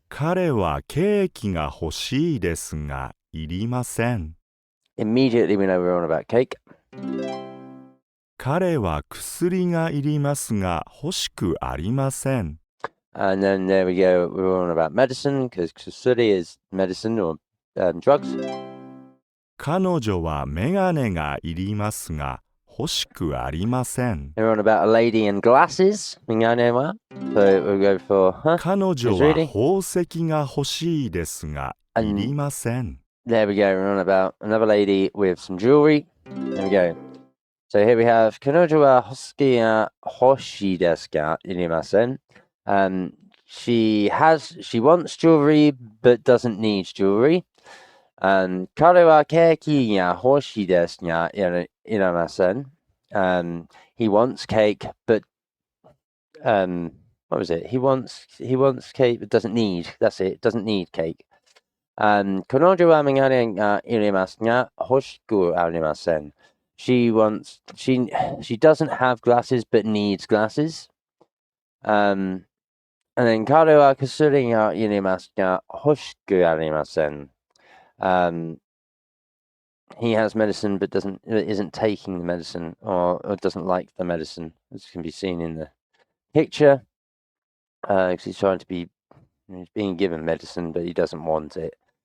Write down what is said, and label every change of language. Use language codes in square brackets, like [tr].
[ja] 彼はケーキが欲しいですが、いりません。 [en] Immediately we know we're on about cake. [ja] 彼は薬がいりますが、欲しくありません。 [en] And then there we go, we're on about medicine, because kusuri is medicine or drugs. [ja] 彼女はメガネがいりますが、欲しくありません。 [en] We're on about a lady in glasses. Mingane wa. So we'll go for, [ja] 彼女は宝石が欲しいですが、いりません。 [en] There we go, we're on about another lady with some jewelry. There we go. So here we have, [ja] kanojo wa hosuki ga hoshii desu ka? Irimasen. [en] she wants jewelry but doesn't need jewelry. [ja] 彼はケーキが欲しいですがいらません。 [en] He wants cake but what was it? He wants cake but doesn't need. That's it. Doesn't need cake. [ja] 彼女はメガネがいりますが欲しくありません。 [en] She doesn't have glasses but needs glasses. And then [ja] 彼は薬がいりますが欲しくありません。 [en] He has medicine but isn't taking the medicine or doesn't like the medicine, as can be seen in the picture. Because he's being given medicine but he doesn't want it.